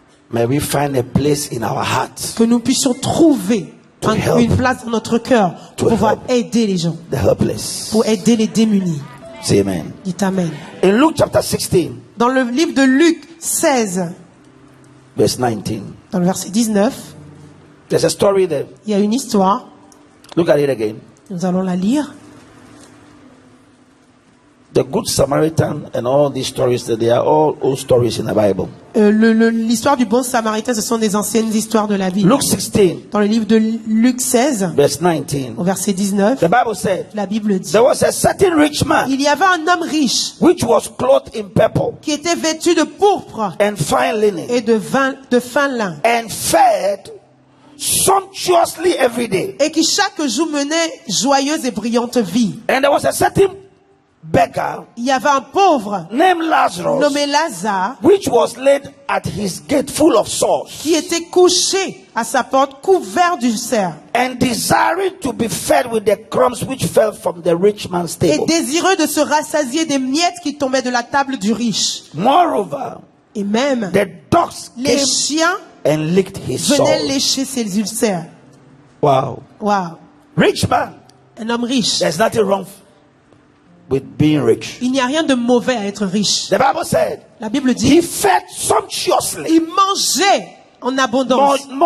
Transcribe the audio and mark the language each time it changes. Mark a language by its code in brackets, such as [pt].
[en] May we find a place in our hearts. [fr] Que nous puissions trouver une place dans notre cœur pour pouvoir aider les gens. [en] The helpless. [fr] Pour aider les démunis. [en] Say amen. [fr] Dites amen. [en] In Luke chapter 16. [fr] Dans le livre de Luc 16. [en] Verse 19. [fr] Dans le verset 19. [en] There's a story there. [fr] Il y a une histoire. [en] Look at it again. [fr] Nous allons la lire. [en] The Good Samaritan and all these stories, they are all old stories in the Bible. [fr] L'histoire du bon Samaritain, ce sont des anciennes histoires de la Bible. [en] Luke 16. [fr] Dans le livre de Luc 16. [en] Verse 19. [fr] Au verset 19. [en] The Bible said. [fr] La Bible dit. [en] There was a certain rich man. [fr] Il y avait un homme riche. [en] Which was clothed in purple. [fr] Qui était vêtu de pourpre. [en] And fine linen. [fr] Et de fin lin. [en] And fed sumptuously every day. [fr] Et qui chaque jour menait joyeuse et brillante vie. [en] And there was a certain beggar, [fr] il y avait un pauvre [en] named Lazarus, [fr] nommé Lazare, [en] which was laid at his gate full of sores, [fr] qui était couché à sa porte couvert d'ulcères, [en] and desiring to be fed with the crumbs which fell from the rich man's table, [fr] et désireux de se rassasier des miettes qui tombaient de la table du riche. [en] Moreover, [fr] et même [en] the dogs [fr] les chiens [en] and licked his [fr] venaient [en] sores. [fr] lécher ses ulcères. [en] Wow. [fr] Wow. [en] Rich man. [fr] Un homme riche. [en] There's nothing wrong with being rich. [fr] Il n'y a rien de mauvais à être riche. [en] The Bible said, [fr] la Bible dit, [en] he fed sumptuously. [fr] Il mangeait en abondance.